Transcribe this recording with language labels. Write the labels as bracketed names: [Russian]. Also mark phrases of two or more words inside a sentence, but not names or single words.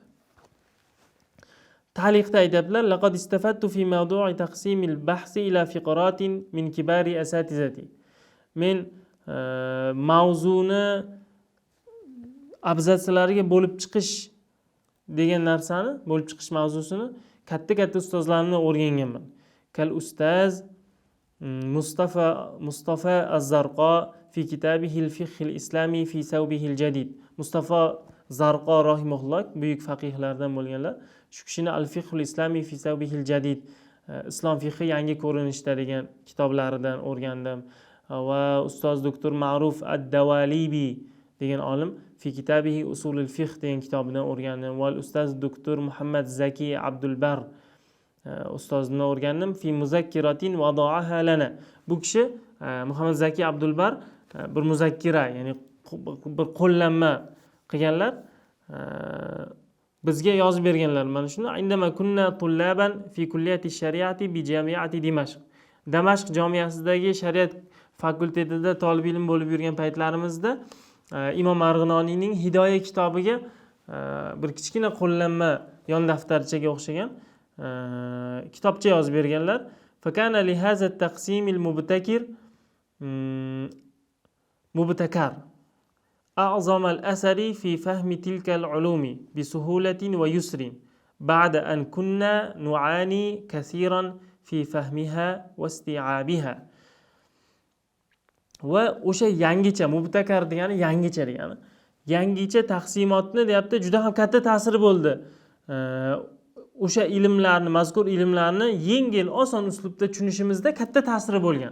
[Uzbek] Ta'liqda aytadilar: [Arabic] "لقد استفدت في موضوع تقسيم البحث إلى فقرات من كبار الأساتذة." [Uzbek] Men mavzuni abzatslarga bo'lib chiqish degan narsani, bo'lib chiqish mavzusini katta ustozlarimdan o'rganganman. [Arabic] كالأستاذ مصطفى الزرقا في كتابه الفقه الإسلامي في ثوبه الجديد. [Uzbek] Mustafa Zarqo rahimahulloh buyuk faqihlardan bo'lganlar. Shu kishini al-fiqh al-islami fi sawbihi al-jadid, islom fiqhi yangi ko'rinishda degan kitoblaridan o'rgandim. Va ustoz doktor Ma'ruf ad-Dawalibi degan olim [Arabic] في كتابه [Uzbek] usul al-fiqh degan kitobidan o'rgandim. Va ustoz doktor Muhammad Zaki Abdulbar ustozimdan o'rgandim. [Arabic] في مذكرة وضعها لنا. [Uzbek] Bu kishi Muhammad Zaki Abdulbar bir muzakkira, ya'ni bir qo'llanma qilganlar, bizga yozib berganlar. Mana shuni [Arabic] عندما كنا طلابا في كلية الشريعة بجامعة دمشق. [Uzbek] Damashq jamiyasidagi shariat fakultetida talab ilm bo'lib yurgan paytlarimizda Imom Marg'inoniyning Hidoya kitobiga bir kichkina qo'llanma yon daftarchaga o'xshagan kitobcha yozib berganlar. [Arabic] فكان لهذا التقسيم المبتكر مبتكر أعظم الأثر في فهم تلك العلوم بسهولة ويسر بعد أن كنا نعاني كثيرا في فهمها واستيعابها. [Uzbek] Va o'sha yangicha, mubtakar degani yangicha degani. Yangicha taqsimotni deyapti, juda ham katta ta'siri bo'ldi. O'sha ilmlarni, mazkur ilmlarni yengil, oson uslubda tushunishimizda katta ta'siri bo'lgan.